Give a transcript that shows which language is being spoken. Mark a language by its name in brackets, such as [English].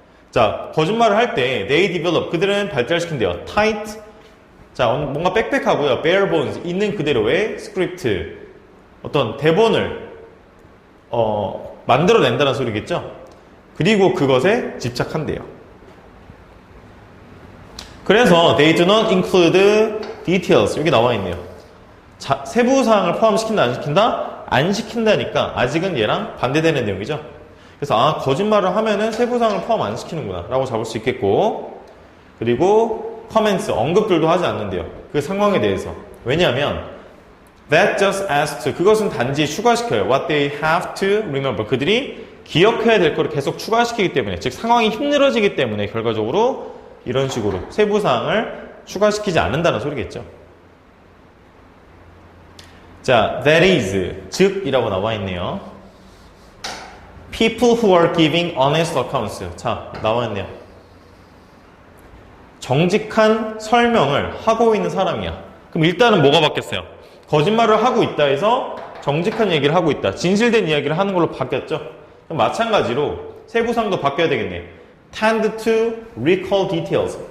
[Korean] 자, 거짓말을 할 때 [English] they develop, [Korean] 그들은 발달시킨대요. tight, 자, 뭔가 빽빽하고요. [English] bare bones, [Korean] 있는 그대로의 스크립트, 어떤 대본을 만들어낸다는 소리겠죠. 그리고 그것에 집착한대요. [English] 그래서 they do not include details, [Korean] 여기 나와 있네요. 자, 세부 사항을 포함시킨다, 안 시킨다? 안 시킨다니까 아직은 얘랑 반대되는 내용이죠. 그래서 거짓말을 하면은 세부 사항을 포함 안 시키는구나 라고 잡을 수 있겠고, 그리고 comments, 언급들도 하지 않는데요. 그 상황에 대해서. 왜냐하면 [English] that just adds to, [Korean] 그것은 단지 추가시켜요. [English] What they have to remember. [Korean] 그들이 기억해야 될 거를 계속 추가시키기 때문에, 즉 상황이 힘들어지기 때문에 결과적으로 이런 식으로 세부사항을 추가시키지 않는다는 소리겠죠. 자, [English] that is, [Korean] 즉 이라고 나와 있네요. [English] People who are giving honest accounts. [Korean] 자, 나와 있네요. 정직한 설명을 하고 있는 사람이야. 그럼 일단은 뭐가 바뀌었어요? 거짓말을 하고 있다 해서 정직한 얘기를 하고 있다. 진실된 이야기를 하는 걸로 바뀌었죠. 그럼 마찬가지로 세부사항도 바뀌어야 되겠네. [English] Tend to recall details.